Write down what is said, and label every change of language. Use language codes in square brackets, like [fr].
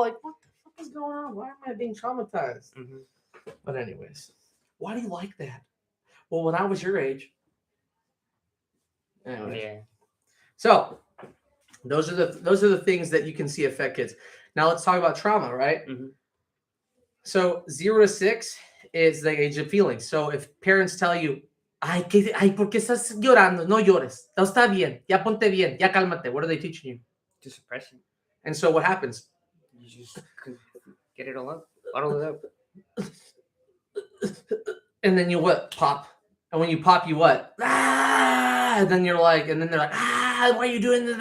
[en] Like, what the fuck is going on? Why am I being traumatized? But anyways, why do you like that? Well, when I was your age. Anyways. Yeah. So those are the things that you can see affect kids. Now let's talk about trauma, right? So 0 to 6 is the age of feelings. So if parents tell you, [es] ¿por qué estás llorando? No llores. Todo está bien. Ya ponte bien. Ya cálmate. [en] What are they teaching you? To suppress it. And so what happens? You just get it all up. Bottle it up. And then you what? Pop. And when you pop, you what? Ah! And then you're like, and then they're like, ah, why are you doing that?